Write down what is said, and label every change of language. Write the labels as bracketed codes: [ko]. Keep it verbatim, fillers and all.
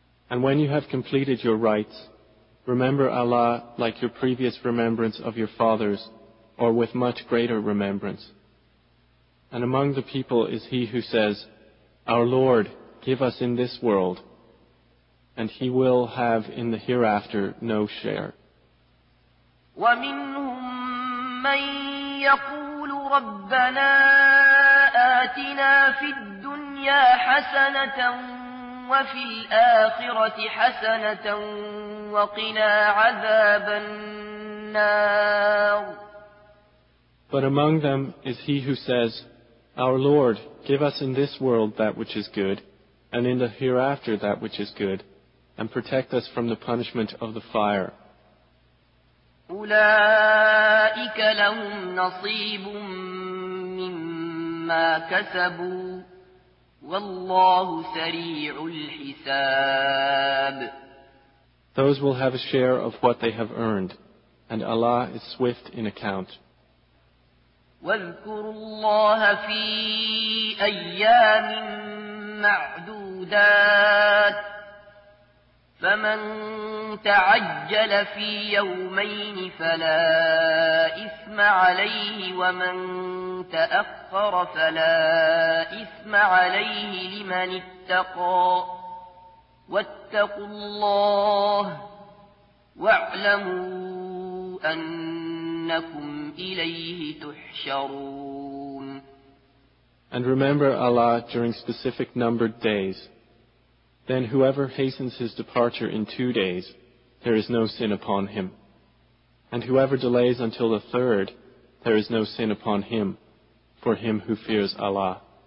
[en] And when you have completed your rites, remember Allah like your previous remembrance of your fathers, or with much greater remembrance. And among the people is he who says, "Our Lord, give us in this world," and he will have in the hereafter no share. [ar] وَمِنْهُمْ مَنْ يَقُولُ رَبَّنَا آتِنَا فِي الدُّنْيَا حَسَنَةً وفي الآخرة حسنة وقنا عذاب النار. [en] But among them is he who says, "Our Lord, give us in this world that which is good, and in the hereafter that which is good, and protect us from the punishment of the fire." [ar] أولئك لهم نصيب مما كسبوا والله سريع الحساب. [en] Those will have a share of what they have earned, and Allah is swift in account. [ar] واذكروا الله في أيام معدودات فمن تعجل في يومين فلا إثم عليه ومن تأخر فلا إثم عليه لمن اتقى واتقوا الله واعلموا أنكم إليه تحشرون. [en] And remember Allah during specific numbered days. Then whoever hastens his departure in two days, there is no sin upon him. And whoever delays until the third, there is no sin upon him, for him who fears Allah.